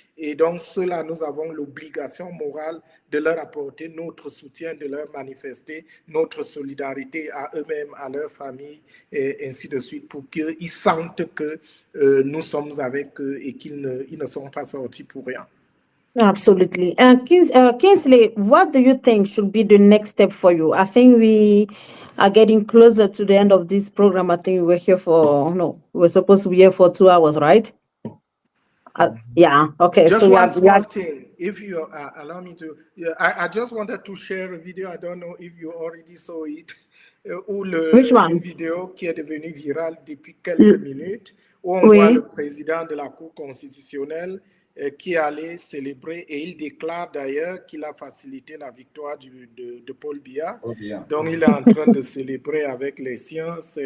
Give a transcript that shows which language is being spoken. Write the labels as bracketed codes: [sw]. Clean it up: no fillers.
[fr] Et donc, ceux-là, nous avons l'obligation morale de leur apporter notre soutien, de leur manifester notre solidarité à eux-mêmes, à leur famille, et ainsi de suite, pour qu'ils sentent que nous sommes avec eux et qu'ils ne sont pas sortis pour rien. [en] Absolutely. Kingsley, what do you think should be the next step for you? I think we are getting closer to the end of this program. I think we're supposed to be here for 2 hours, right? Yeah. Okay. Just so one small thing, if you allow me to, I just wanted to share a video. I don't know if you already saw it. Which one? [fr] Une vidéo qui est devenue virale depuis quelques minutes, où on voit le président de la Cour constitutionnelle qui allait célébrer, et il déclare d'ailleurs qu'il a facilité la victoire de Paul Biya. Donc il est en train de célébrer avec les siens.